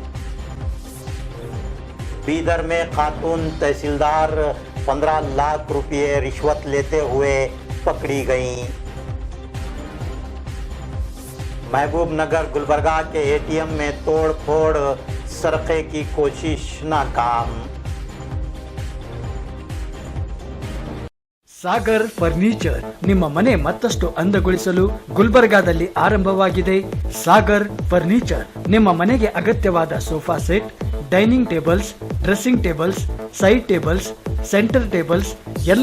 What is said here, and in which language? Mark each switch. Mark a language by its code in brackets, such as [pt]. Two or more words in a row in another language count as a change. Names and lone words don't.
[ur] بیدر میں خاتون تحصیلدار 15 لاکھ روپے رشوت لیتے ہوئے پکڑی گئیں. محبوب نگر گلبرگہ کے ATM میں توڑ پھوڑ، سرقے کی کوشش ناکام. [kn] ಸಾಗರ್ ಫರ್ನಿಚರ್ ನಿಮ್ಮ ಮನೆ ಮತ್ತಷ್ಟು ಅಂದಗೊಳಿಸಲು ಗುಲ್ಬರ್ಗಾದಲ್ಲಿ ಆರಂಭವಾಗಿದೆ ಸಾಗರ್ ಫರ್ನಿಚರ್. ನಿಮ್ಮ ಮನೆಗೆ ಅಗತ್ಯವಾದ [en] sofa set, dining tables, dressing tables, side tables, center tables, [kn] ಎಲ್ಲ